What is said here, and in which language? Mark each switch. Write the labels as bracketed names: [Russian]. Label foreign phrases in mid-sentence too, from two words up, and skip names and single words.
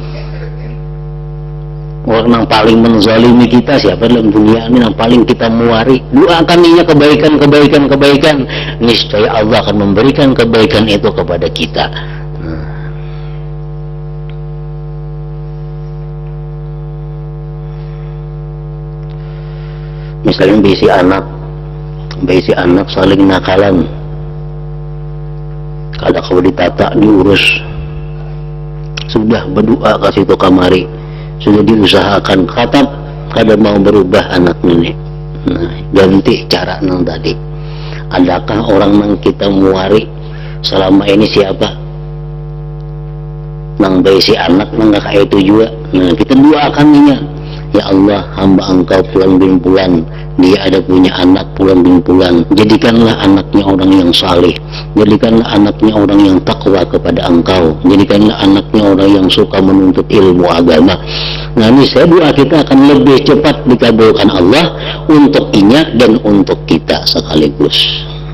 [Banjar] Orang yang paling menzalimi kita siapa dalam dunia ini, yang paling kita muari, doakan dia kebaikan, niscaya Allah akan memberikan kebaikan itu kepada kita. Misalnya bisi anak saling nakalan, kada kau ditata diurus, sudah berdoa kasih itu kamari, sudah diusahakan, kada mau berubah anak nenek. Nah, ganti cara nang tadi. Adakah orang yang kita muari selama ini siapa? Nang bayi si anak nang kayak itu juga. Nah, kita doakan dia, ya Allah, [Indonesian] hamba engkau pulang bin pulang, dia ada punya anak pulang bin pulang, jadikanlah anaknya orang yang saleh, jadikanlah anaknya orang yang takwa kepada engkau, jadikanlah anaknya orang yang suka menuntut ilmu agama. [Banjar] Nah, ini saya doa kita akan lebih cepat dikabulkan Allah untuk inya dan untuk kita sekaligus.